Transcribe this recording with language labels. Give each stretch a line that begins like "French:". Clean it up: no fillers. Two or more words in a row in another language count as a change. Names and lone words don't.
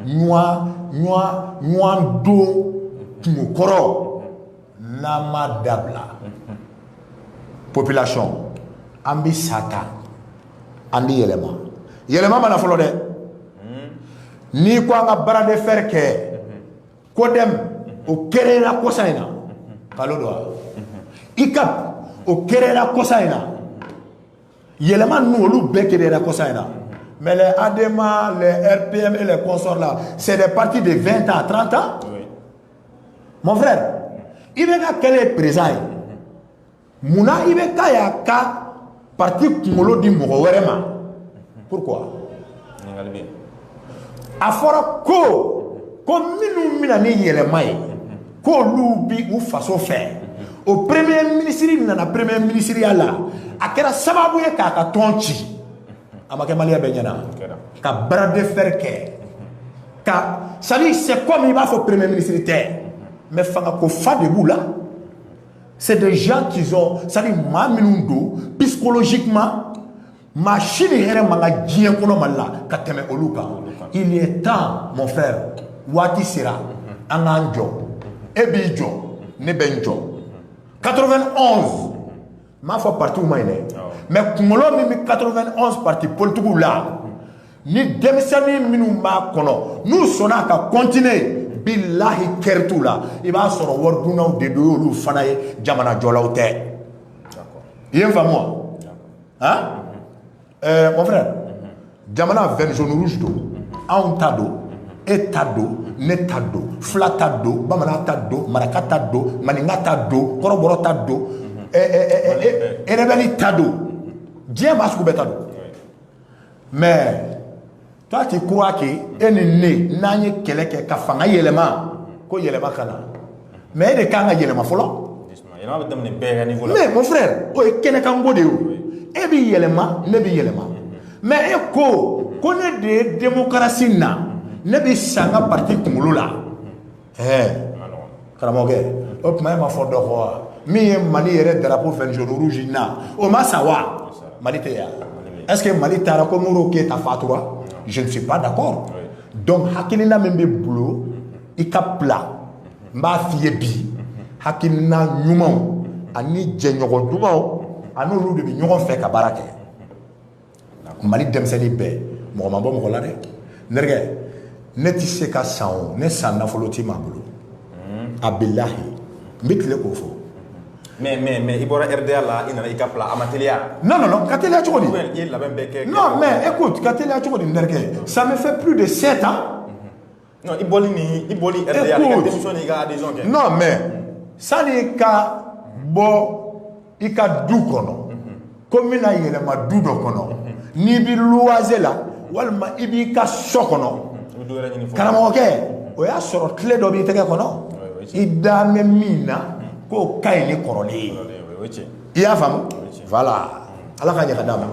Bambara: ɲɔgɔn don kungo kɔrɔ n'a ma dabila population an bɛ sa ta an bɛ yɛlɛma mana fɔlɔ dɛ n'i ko an ka
French: bara de fer
Bambara: kɛ kodɛm o kɛrɛla kosa in na kalo dɔ wa ICAP o kɛrɛla kosa in na yɛlɛma ninnu olu bɛɛ kɛrɛla kosa in na
French: mais les ADEMA les RPM et les consorts là c'est des partis de 20 ans 30 ans mon frère
Bambara: i bɛ ka kɛlɛ président ye munna i bɛ ka y'a ka parti kunkolo di mɔgɔ wɛrɛ ma pourquoi a fɔra ko minnu bɛna ni yɛlɛma ye k'olu bi u faso fɛ o
French: premier ministre
Bambara: nana premier ministeriya la a kɛra sababu ye k'a ka tɔn ci a ma kɛ maliyɛn bɛɛ ɲɛna ka
French: bras de fer
Bambara: kɛ ka
French: c'est à dire c'est comme
Bambara: i b'a fɔ
French: premier ministre
Bambara: tɛ mais fangako fa de b'u la
French: c'est des gens qui ont c'est à dire
Bambara: maa minnu don psychologiquement maa si ni hɛrɛ man ka diɲɛ kɔnɔ Mali la ka tɛmɛ olu kan
French: il est temps mon frère
Bambara: waati sera an k'an jɔ e b'i jɔ ne bɛ n jɔ 91 m'a fɔ partiw ma ɲi dɛ mais kunkolo min bɛ 91
French: parti politiques
Bambara: la ni denmisɛnnin minnu b'a kɔnɔ n'u sɔnna ka continuer bilahi kɛri t'u la i b'a sɔrɔ waridunnaw de don olu fana ye jamana jɔlaw tɛ i ye n faamu wa
French: hein mon frère
Bambara: jamana
French: vert jaune rouge
Bambara: don anw ta don e ta don ne ta don fila ta don bamanan ta don maraka ta don maninka ta don kɔrɔbɔrɔ ta don rebelle ta don diɲɛ maa sugu bɛɛ ta don
French: mais toi tu crois que
Bambara: e ni ne n'an ye kɛlɛ kɛ ka fanga yɛlɛma ko yɛlɛma ka na mais e de kan ka yɛlɛma fɔlɔ
French: mais mon frère
Bambara: o ye kɛnɛkanko de ye o e b'i yɛlɛma ne b'i yɛlɛma mais e ko ne de ye démocratie na ne bɛ san ka parti kunkolo la karamɔgɔkɛ o tuma e ma fɔ dɔ kɔ wa min ye Mali yɛrɛ
French: drapeau vert jaune rouge
Bambara: na o ma sa wa Mali tɛ yan
French: est-ce que
Bambara: Mali taara ko Modibo Keyita fatura
French: je ne suis pas d'accord donc
Bambara: hakilina min bɛ bolo i ka bila n b'a f'i ye bi hakilina ɲumanw ani jɛɲɔgɔn dumanw an'olu de bɛ ɲɔgɔn fɛ ka baara kɛ Mali denmisɛnnin bɛɛ mɔgɔ ma bɔ mɔgɔ la dɛ nɛrɛgɛ ne tɛ se ka san o ne san nafolo t'i ma bolo a bilahi n bɛ tile k'o fɔ mais i bɔra RDA la i nana i ka bila a ma teliya non ka teliya cogo di i ye labɛn bɛɛ kɛ
French: non mais écoute
Bambara: ka teliya cogo di nɛrɛgɛ
French: ça me fait plus de 7 ans
Bambara: non i bɔli RDA i ka démission ni i ka adhésion kɛ
French: non mais
Bambara: sani ka bɔ i ka du kɔnɔ ko n bɛna yɛlɛma du dɔ kɔnɔ n'i bɛ luwanze la walima i b'i ka so kɔnɔ karamɔgɔkɛ o y'a sɔrɔ tile dɔ b'i tɛgɛ kɔnɔ i da mɛ min na k'o ka ɲi ni kɔrɔlen ye i y'a faamu voilà ala ka ɲɛ ka d'a ma